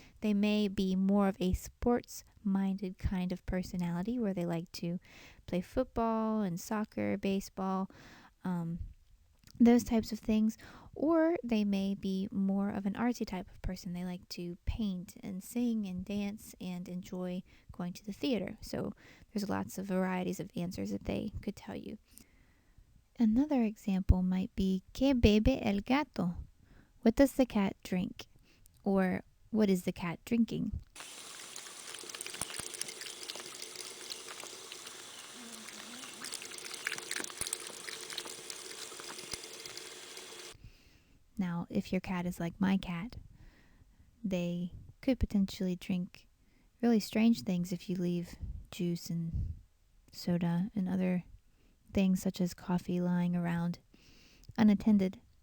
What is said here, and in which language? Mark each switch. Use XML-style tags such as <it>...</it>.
<en>They may be more of a sports minded kind of personality where they like to play football and soccer, baseball, those types of things. Or they may be more of an artsy type of person. They like to paint and sing and dance and enjoy going to the theater. So there's lots of varieties of answers that they could tell you. Another example might be</en> <es>¿Qué bebe el gato?</es> <en>What does the cat drink? Or what is the cat drinking? Now, if your cat is like my cat, they could potentially drink really strange things if you leave juice and soda and other things such as coffee lying around unattended.</en>